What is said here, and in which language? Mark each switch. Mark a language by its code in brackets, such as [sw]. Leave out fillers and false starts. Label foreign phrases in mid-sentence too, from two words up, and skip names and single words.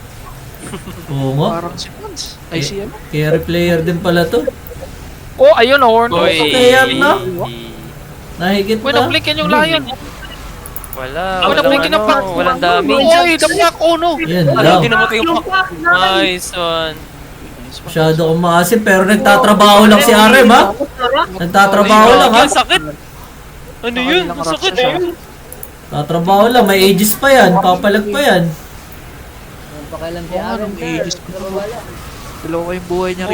[tl] Oo nga. Parang si Pons. Ay, si ano? [en] Carry player [tl] din pala to. Oh, ayun, horn. Uy. Kaya na. Nahigit Uy, na. na-blink yan yung Lion. Wala. Wala, blink in ang back. Walang damage. [en] Uy, the black, oh no. [tl] Yan Ano, lang. hindi namatay yung Yung pack. pack na. [en] Nice one. [tl] Masyado kong maasim pero nagtatrabaho lang si RM ha. Nagtatrabaho lang ha. Ang sakit. Ano yun? Ang sakit eh. Tatrabaho lang. May ages pa yan. Papalag pa yan. Yung pakialam si Oo, Aaron anong ages ko to? Dalawa yung buhay niya